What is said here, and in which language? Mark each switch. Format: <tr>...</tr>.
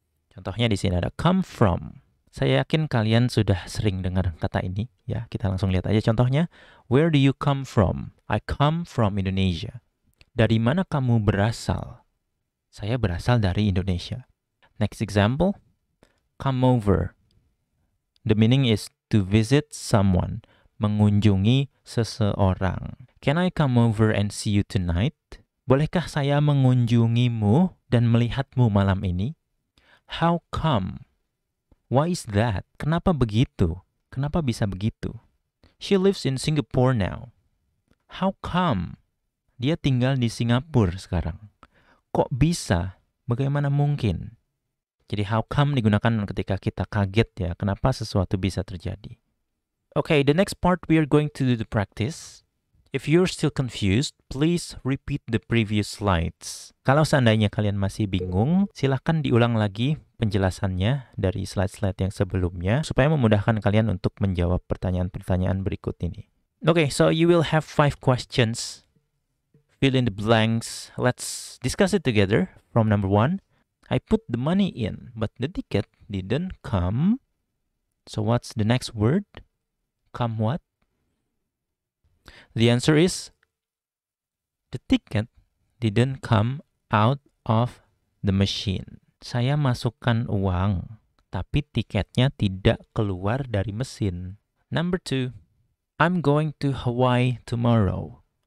<id>Contohnya di sini ada</id> <en>come from.</en> <id>Saya yakin kalian sudah sering dengar kata ini. Ya, kita langsung lihat aja contohnya.</id> <en>Where do you come from? I come from Indonesia.</en> <id>Dari mana kamu berasal? Saya berasal dari Indonesia.</id> <en>Next example. Come over. The meaning is to visit someone.</en> <id>Mengunjungi seseorang.</id> <en>Can I come over and see you tonight?</en> <id>Bolehkah saya mengunjungimu dan melihatmu malam ini?</id> <en>How come? Why is that?</en> <id>Kenapa begitu? Kenapa bisa begitu?</id> <en>She lives in Singapore now. How come?</en> <id>Dia tinggal di Singapura sekarang. Kok bisa? Bagaimana mungkin? Jadi</id> <en>how come</en> <id>digunakan ketika kita kaget ya, kenapa sesuatu bisa terjadi.</id> <en>Okay, the next part we are going to do the practice. If you're still confused, please repeat the previous slides.</en> <id>Kalau seandainya kalian masih bingung, silahkan diulang lagi penjelasannya dari slide-slide yang sebelumnya supaya memudahkan kalian untuk menjawab pertanyaan-pertanyaan berikut ini.</id> <en>Okay, so you will have 5 questions. Fill in the blanks. Let's discuss it together. From number 1, I put the money in, but the ticket didn't come. So what's the next word? Come what? The answer is, the ticket didn't come out of the machine.</en> <id>Saya masukkan uang, tapi tiketnya tidak keluar dari mesin.</id> <en>Number 2, I'm going to Hawaii tomorrow.</en>